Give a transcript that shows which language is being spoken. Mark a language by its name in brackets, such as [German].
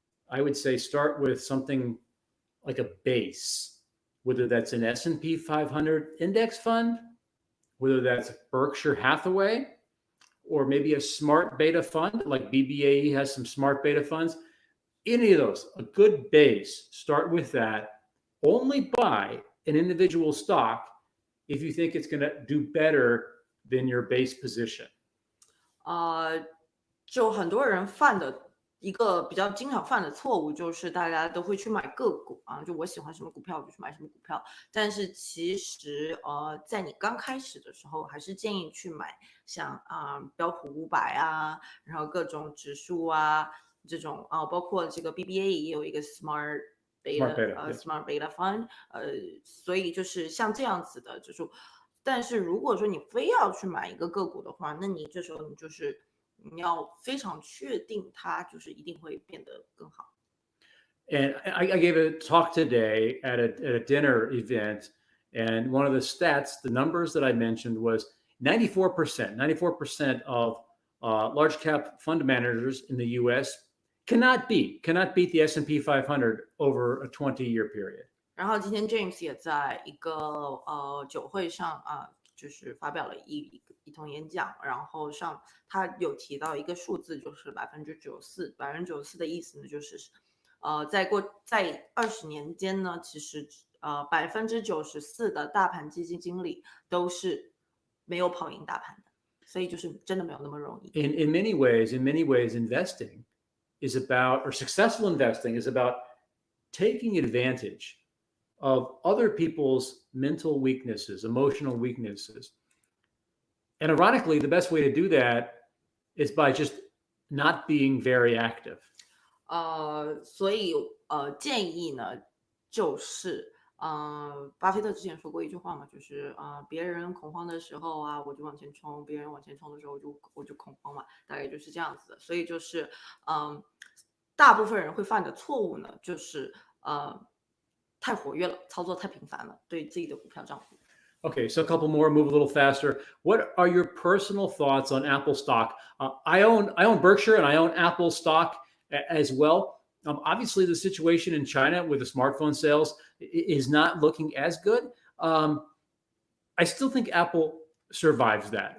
[English] I would say start with something like a base, whether that's an S&P 500 index fund, whether that's Berkshire Hathaway, or maybe a smart beta fund, like BBAE has some smart beta funds. Any of those, a good base, start with that. Only buy an individual stock if you think it's going to do better than your base position. [Chinese] 就很多人犯的一个比较经常犯的错误，就是大家都会去买个股就我喜欢什么股票我就去买什么股票。但是其实在你刚开始的时候，还是建议去买像标普500然后各种指数这种包括这个 BBAE 也有一个 Smart Beta Fund， 所以就是像这样子的指数。但是如果说你非要去买一个个股的话，那你这时候你要非常确定它就是一定会变得更好。 [English] And I gave a talk today at a dinner event, and one of the stats, the numbers that I mentioned was 94% of large cap fund managers in the U.S. cannot beat the S&P 500 over a 20-year period. [Chinese] 然后今天 James 也在一个酒会上就是发表了一通演讲，然后他有提到一个数字，就是94%，94%的意思呢，就是在20年间呢，其实94%的大盘基金经理都是没有跑赢大盘的，所以就是真的没有那么容易。 [English] In many ways, investing is about, or successful investing is about taking advantage of other people's mental weaknesses, emotional weaknesses. And ironically, the best way to do that is by just not being very active. [Chinese] 所以建议呢，就是巴菲特之前说过一句话嘛，就是别人恐慌的时候我就往前冲，别人往前冲的时候我就恐慌嘛，大概就是这样子的。所以就是大部分人会犯的错误呢，就是太活跃了，操作太频繁了，对自己的股票账户。 [English] Okay, so a couple more, move a little faster. What are your personal thoughts on Apple stock? I own Berkshire and I own Apple stock as well. Obviously, the situation in China with the smartphone sales is not looking as good. I still think Apple survives that.